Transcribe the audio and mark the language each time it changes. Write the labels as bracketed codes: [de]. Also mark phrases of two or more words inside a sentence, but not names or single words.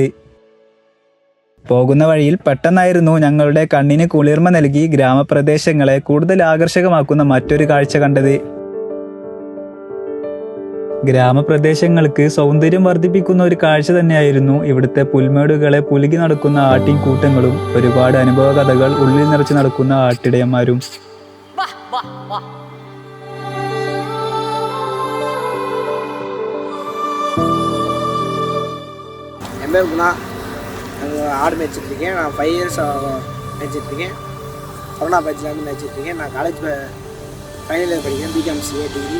[ml] പോകുന്ന വഴിയിൽ പെട്ടെന്നായിരുന്നു ഞങ്ങളുടെ കണ്ണിന് കുളിർമ നൽകി ഗ്രാമപ്രദേശങ്ങളെ കൂടുതൽ ആകർഷകമാക്കുന്ന മറ്റൊരു കാഴ്ച കണ്ടത്. ഗ്രാമപ്രദേശങ്ങൾക്ക് സൗന്ദര്യം വർദ്ധിപ്പിക്കുന്ന ഒരു കാഴ്ച തന്നെയായിരുന്നു ഇവിടുത്തെ പുൽമേടുകളെ പുലുകി നടക്കുന്ന ആട്ടിൻകൂട്ടങ്ങളും ഒരുപാട് അനുഭവ കഥകൾ ഉള്ളിൽ നിറച്ചു നടക്കുന്ന ആട്ടിടയന്മാരും. [ta] என் பேர் குணா. நாங்கள் ஆடு மேய்ச்சிட்ருக்கேன். நான் 5 இயர்ஸ் மேய்ச்சிட்ருக்கேன். கொரோனா பேட்ச்லேருந்து மேய்ச்சிட்ருக்கேன். நான் காலேஜ் ஃபைனல் இயர் படிக்கிறேன். பிகாம்.CA டிகிரி.